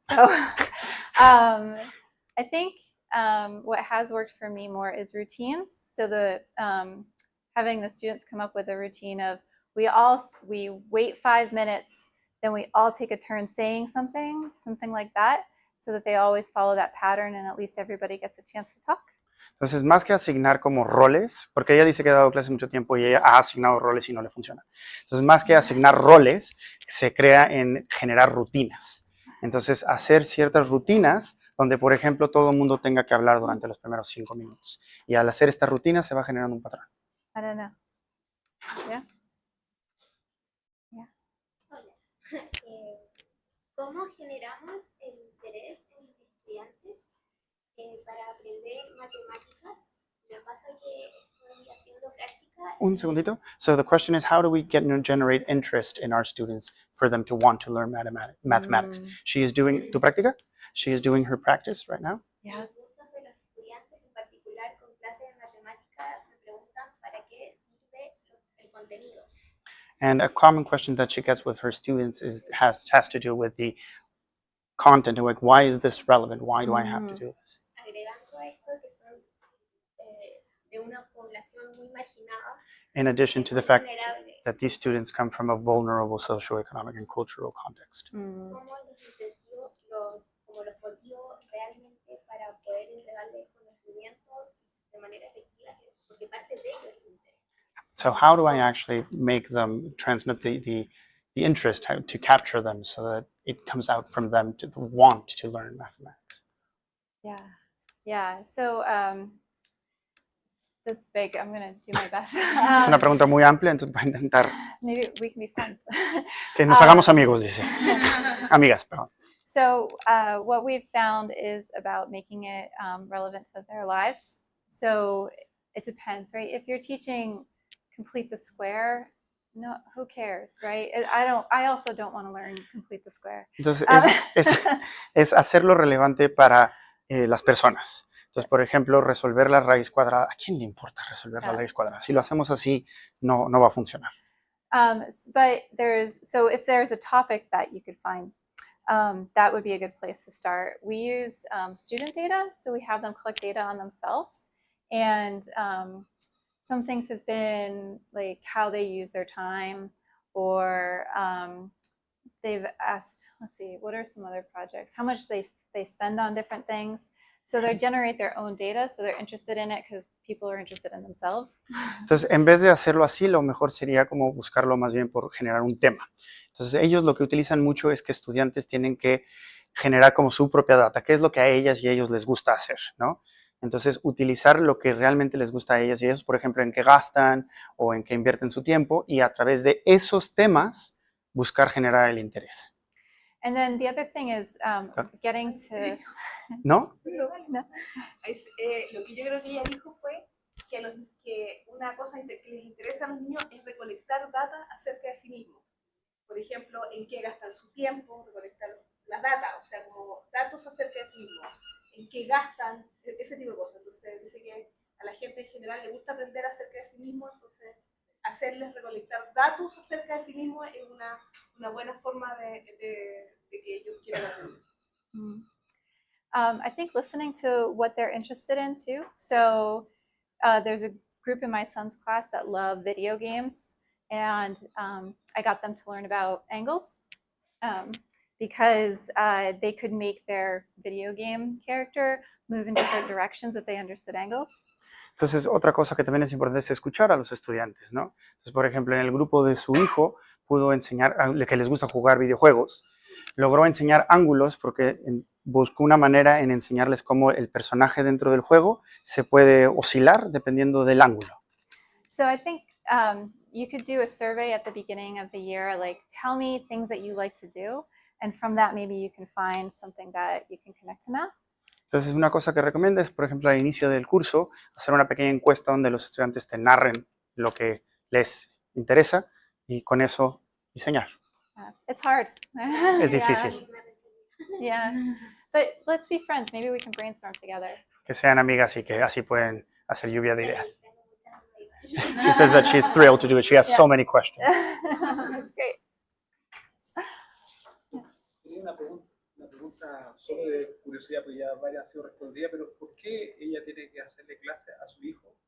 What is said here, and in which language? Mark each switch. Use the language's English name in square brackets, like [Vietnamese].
[English] So I think what has worked for me more is routines. So the having the students come up with a routine of we wait 5 minutes, then we all take a turn saying something like that, so that they always follow that pattern, and at least everybody gets a chance to talk. [Spanish] Entonces, más que asignar como roles, porque ella dice que ha dado clases mucho tiempo y ella ha asignado roles y no le funciona. Entonces, más que asignar roles, se crea en generar rutinas. Entonces, hacer ciertas rutinas donde, por ejemplo, todo el mundo tenga que hablar durante los primeros 5 minutos. Y al hacer esta rutina se va generando un patrón. [English] I don't know. Yeah. [Spanish] ¿Cómo generamos el interés en los estudiantes para aprender matemáticas? Me pasa que estoy haciendo práctica. Un segundito. [English] So the question is, how do we generate interest in our students for them to want to learn mathematics? She is doing, [Spanish] ¿tu práctica? [English] She is doing her practice right now. Yeah. [Spanish] Muchos de los estudiantes, en particular con clases de matemática, me preguntan para qué sirve el contenido. [English] And a common question that she gets with her students has to do with the content. Like, why is this relevant? Why do I have to do this? [Spanish] Agregando a esto que son de una población muy marginada, [English] In addition to the fact vulnerable, that these students come from a vulnerable socioeconomic and cultural context. [Spanish] ¿cómo los motivo realmente para poder entregarles conocimiento de manera efectiva? Porque parte de ellos es el interés. [English] So how do I actually make them transmit the interest, how to capture them so that it comes out from them to want to learn mathematics? Yeah. So that's big. I'm gonna do my best. [Spanish] Es una pregunta muy amplia, entonces voy a intentar [English] Maybe we can be friends. [Spanish] que nos hagamos amigos, dice. Amigas, perdón. [English] So what we've found is about making it relevant to their lives. So it depends, right? If you're teaching complete the square, no, who cares, right? I also don't want to learn complete the square. [Spanish] Entonces es hacerlo relevante para las personas. Entonces, por ejemplo, resolver la raíz cuadrada. ¿A quién le importa resolver la raíz cuadrada? Si lo hacemos así, no va a funcionar. [English] But so if there's a topic that you could find, that would be a good place to start. We use student data, so we have them collect data on themselves. And some things have been like how they use their time, or they've asked, let's see, what are some other projects? How much they spend on different things. So they generate their own data, so they're interested in it because people are interested in themselves. [Spanish] Entonces, en vez de hacerlo así, lo mejor sería como buscarlo más bien por generar un tema. Entonces, ellos lo que utilizan mucho es que estudiantes tienen que generar como su propia data, qué es lo que a ellas y a ellos les gusta hacer, ¿no? Entonces, utilizar lo que realmente les gusta a ellas y a ellos, por ejemplo, en qué gastan o en qué invierten su tiempo, y a través de esos temas buscar generar el interés. [English] And then the other thing is getting to... [Spanish] ¿No? No. Lo que yo creo que ella dijo fue que una cosa que les interesa a los niños es recolectar data acerca de sí mismos. Por ejemplo, en qué gastan su tiempo, recolectar las data, o sea, como datos acerca de sí mismos, en qué gastan, ese tipo de cosas. Entonces dice que a la gente en general le gusta aprender acerca de sí mismo, entonces hacerles recolectar datos acerca de sí mismos es una buena forma de que ellos quieran aprender. [English] I think listening to what they're interested in too. So there's a group in my son's class that love video games, and I got them to learn about angles because they could make their video game character move in different directions if they understood angles. [Spanish] Entonces, otra cosa que también es importante es escuchar a los estudiantes, ¿no? Entonces, por ejemplo, en el grupo de su hijo pudo enseñar, que les gusta jugar videojuegos, logró enseñar ángulos porque buscó una manera en enseñarles cómo el personaje dentro del juego se puede oscilar dependiendo del ángulo. [English] So I think you could do a survey at the beginning of the year, like tell me things that you like to do, and from that maybe you can find something that you can connect to math. [Spanish] Entonces, una cosa que recomiendo es, por ejemplo, al inicio del curso, hacer una pequeña encuesta donde los estudiantes te narren lo que les interesa y con eso diseñar. [English] It's hard. [Spanish] Es difícil. [English] Yeah, but let's be friends. Maybe we can brainstorm together. [Spanish] Que sean amigas y que así pueden hacer lluvia de ideas. [English] She says that she's thrilled to do it. She has so many questions. That's great. [Spanish] Tenía una pregunta solo de curiosidad, pues ya varias han sido respondidas, pero ¿por qué ella tiene que hacerle clase a su hijo?